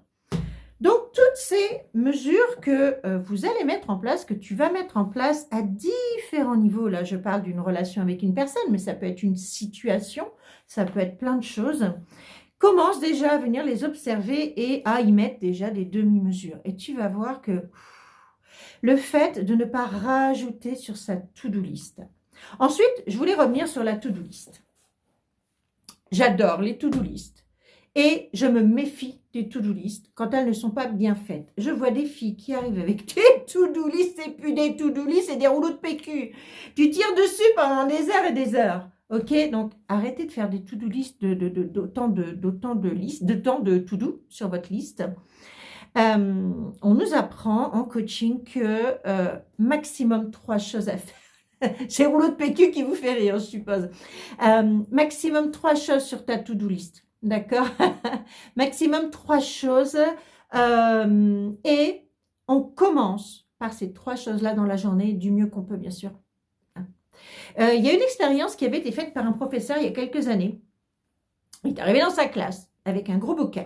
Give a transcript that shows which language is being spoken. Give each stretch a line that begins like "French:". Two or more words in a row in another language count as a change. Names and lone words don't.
French: Donc, toutes ces mesures que vous allez mettre en place, que tu vas mettre en place à différents niveaux, là je parle d'une relation avec une personne, mais ça peut être une situation, ça peut être plein de choses, commence déjà à venir les observer et à y mettre déjà des demi-mesures. Et tu vas voir que le fait de ne pas rajouter sur sa
English: to-do list.
French: Ensuite, je voulais revenir sur la
English: to-do list.
French: J'adore les
English: to-do list.
French: Et je me méfie des
English: to-do list
French: quand elles ne sont pas bien faites. Je vois des filles qui arrivent avec des
English: to-do list
French: et puis des
English: to-do list
French: et des rouleaux de PQ. Tu tires dessus pendant des heures et des heures. Ok, donc arrêtez de faire des
English: to-do list
French: d'autant de
English: to-do
French: sur votre liste. On nous apprend en coaching que maximum 3 choses à faire. C'est le rouleau de PQ qui vous fait rire, je suppose. Maximum 3 choses sur ta
English: to-do list.
French: D'accord? Maximum 3 choses. Et on commence par ces 3 choses-là dans la journée, du mieux qu'on peut, bien sûr. Il y a une expérience qui avait été faite par un professeur il y a quelques années. Il est arrivé dans sa classe avec un gros bocal.